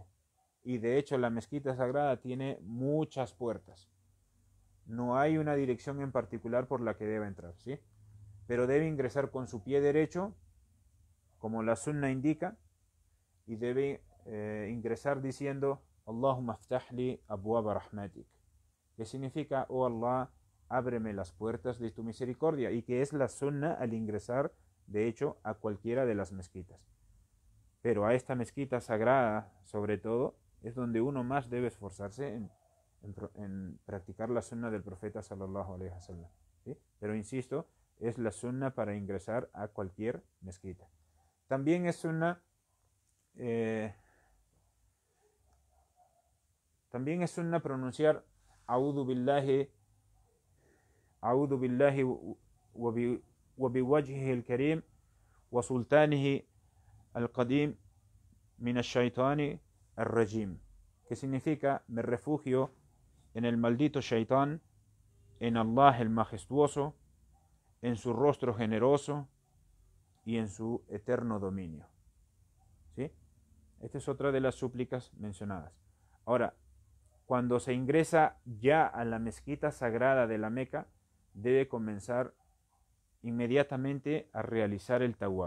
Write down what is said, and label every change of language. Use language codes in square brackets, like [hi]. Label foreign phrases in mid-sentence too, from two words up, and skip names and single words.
[es] Y de hecho la mezquita sagrada tiene muchas puertas. No hay una dirección en particular por la que deba entrar, ¿sí? Pero debe ingresar con su pie derecho, como la sunna indica, y debe ingresar diciendo [ar] اللهم افتح لي أبواب رحمتك, [es] que significa, oh Allah, ábreme las puertas de tu misericordia, y que es la sunna al ingresar, de hecho, a cualquiera de las mezquitas. Pero a esta mezquita sagrada, sobre todo, es donde uno más debe esforzarse en practicar la sunna del profeta [ar] صلى الله عليه وسلم, [es] ¿sí? Pero insisto, es la sunna para ingresar a cualquier mezquita. También es sunna pronunciar [ar] أعوذ بالله وبوجهه الكريم وسلطانه القديم من الشيطان الرجيم, [es] que significa: me refugio en el maldito shaitán, en Allah el majestuoso, en su rostro generoso y en su eterno dominio, ¿sí? Esta es otra de las súplicas mencionadas. Ahora, cuando se ingresa ya a la mezquita sagrada de la Meca, debe comenzar inmediatamente a realizar el tawaf.